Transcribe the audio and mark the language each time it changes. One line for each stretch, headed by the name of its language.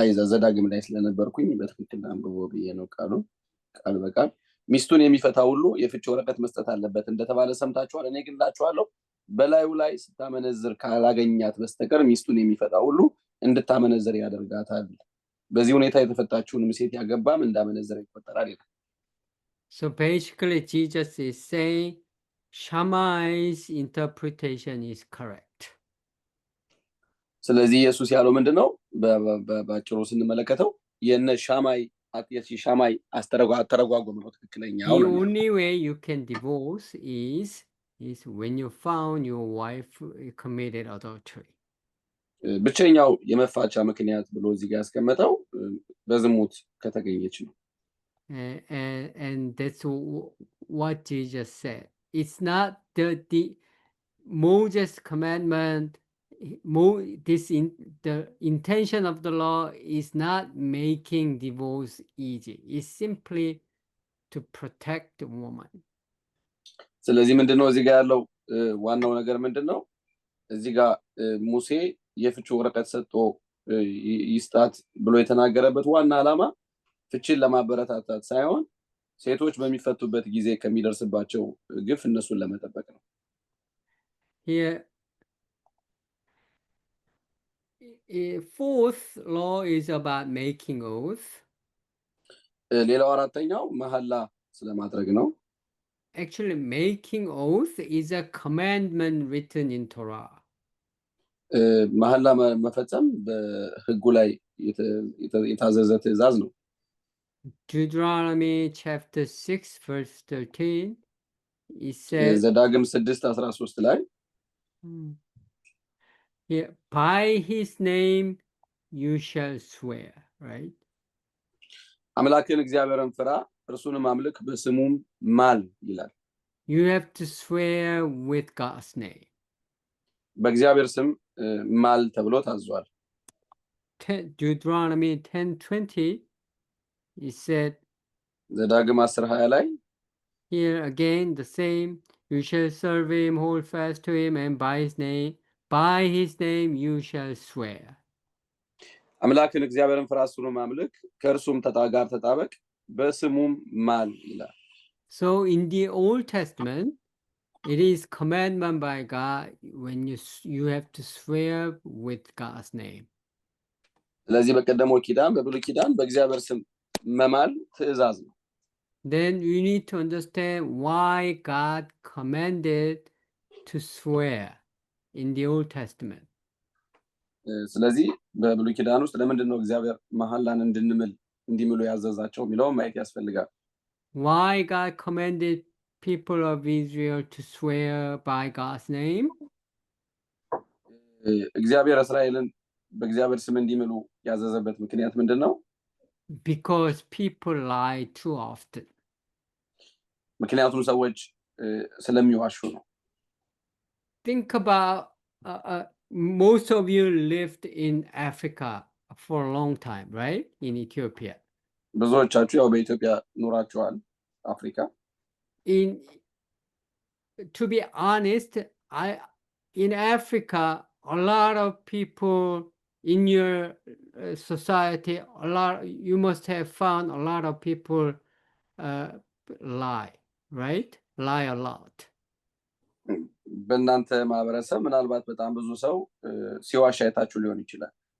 Amharic: ዘዳግም ላይ ስለነበርኩኝ በትክክል አንብቦ ብዬ ነው ቃል በቃል ሚስቱን የሚፈታ ሁሉ የፍች ወረቀት መስጠት አለበት እንደተባለ ሰምታችኋል። እኔ ግን እላችኋለሁ በላዩ ላይ ስታመነዝር ካላገኛት በስተቀር ሚስቱን የሚፈታ ሁሉ እንድታመነዝር ያደርጋታል። በዚህ ሁኔታ የተፈታችውን ሴት ያገባም እንዳመነዝር ይቆጠራል ይላል።
English: So basically Jesus is saying Shammai's interpretation is correct.
Amharic: ስለዚህ ኢየሱስ ያለው ምንድነው? በአጭሩ ስንመለከተው የነ ሻማይ ሻማይ አስተረጓጎም ነው ትክክለኛው
English: The
Amharic: ነው የሚለው።
English: only way you can divorce is when you found your wife committed adultery.
Amharic: ብቸኛው የመፋቻ ምክንያት ብሎ እዚህ ጋር ያስቀመጠው በዝሙት ከተገኘች ነው።
English: And that's what Jesus said. It's not the Moses' commandment. The intention of the law is not making divorce easy. It's simply to protect the woman.
Amharic: ስለዚህ ምንድነው እዚህ ጋር ያለው ዋናው ነገር ምንድነው? እዚህ ጋር ሙሴ የፍቺ ወረቀት ሰጥቶ ይስጣት ብሎ የተናገረበት ዋና ዓላማ ፍቺን ለማበረታታት ሳይሆን ሴቶች በሚፈቱበት ጊዜ ከሚደርስባቸው ግፍ እነሱን ለመጠበቅ ነው።
English: Here, fourth law is about making oath.
Amharic: ሌላው አራተኛው መሐላ ስለማድረግ ነው።
English: Actually, making oath is a commandment written in Torah.
Amharic: መሐላ መፈጸም በሕጉ ላይ የታዘዘ ትእዛዝ ነው።
English: Deuteronomy chapter 6 verse 13, it says,
Amharic: ዘዳግም 6:13 ላይ
English: here, by his name you shall swear, right?
Amharic: አምላክን እግዚአብሔርን ፍራ እርሱንም አምልክ በስሙም ማል ይላል።
English: You have to swear with God's name.
Amharic: በእግዚአብሔር ስም ማል ተብሎ ታዟል።
English: Deuteronomy 10:20, it said,
Amharic: ዘዳግም 10:20 ላይ
English: here again the same, you shall serve him, hold fast to him, and by his name you shall swear.
Amharic: አምላክን እግዚአብሔርን ፍራ እርሱንም አምልክ ከእርሱም ጋር ተጣበቅ በስሙም ማል ይላል።
English: So in the Old Testament, it is commandment by God when you have to swear with God's name.
Amharic: ስለዚህ በቀደመው ኪዳን በብሉይ ኪዳን በእግዚአብሔር ስም መማል ትእዛዝ ነው።
English: Then you need to understand why God commanded to swear in the Old Testament.
Amharic: ስለዚህ በብሉይ ኪዳን ውስጥ ለምንድን ነው እግዚአብሔር መሐላን እንዲምሉ ያዘዛቸው የሚለውን ማየት ያስፈልጋል።
English: Why God commanded people of Israel to swear by God's name?
Amharic: እግዚአብሔር እስራኤልን በእግዚአብሔር ስም እንዲምሉ ያዘዘበት ምክንያት ምንድን ነው?
English: Because people lie too often.
Amharic: ምክንያቱም ሰዎች ስለሚዋሹ ነው።
English: Think about most of you lived in Africa for a long time, right? In Ethiopia.
Amharic: ብዙዎቻችሁ ያው በኢትዮጵያ ኖራችኋል አፍሪካ።
English: To be honest, in Africa, a lot of people in your society, you must have found a lot of people lie, right? Lie a lot.
Amharic: በእናንተ ማህበረሰብ ምናልባት በጣም ብዙ ሰው ሲዋሽ አይታችሁ ሊሆን ይችላል።